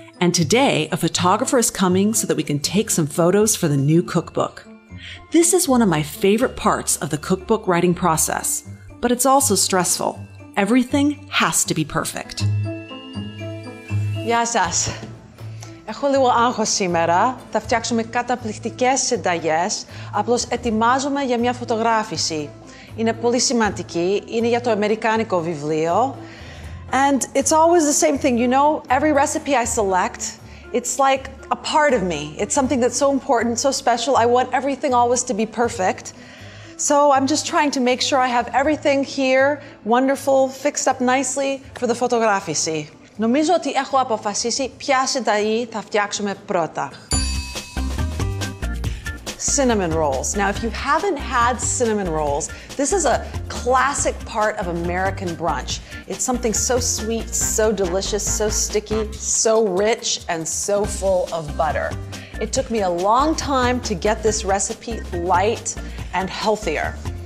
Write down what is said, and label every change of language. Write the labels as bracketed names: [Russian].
[English] And today, a photographer is coming so that we can take some photos for the new cookbook. This is one of my favorite parts of the cookbook writing process, but it's also stressful. Everything has to be perfect. [Greek] Γεια σας. Έχω λίγο άγχος σήμερα. Θα φτιάξουμε καταπληκτικές συνταγές. Απλώς ετοιμάζομαι για μια φωτογράφηση. Είναι πολύ σημαντική. Είναι για το αμερικάνικο βιβλίο. [English] And it's always the same thing, you know? Every recipe I select, it's like a part of me. It's something that's so important, so special. I want everything always to be perfect. So I'm just trying to make sure I have everything here, wonderful, fixed up nicely for the φωτογράφηση. [Greek] Νομίζω ότι έχω αποφασίσει ποια συνταγή θα φτιάξουμε πρώτα. [English] Cinnamon rolls. Now, if you haven't had cinnamon rolls, this is a classic part of American brunch. It's something so sweet, so delicious, so sticky, so rich, and so full of butter. It took me a long time to get this recipe light and healthier.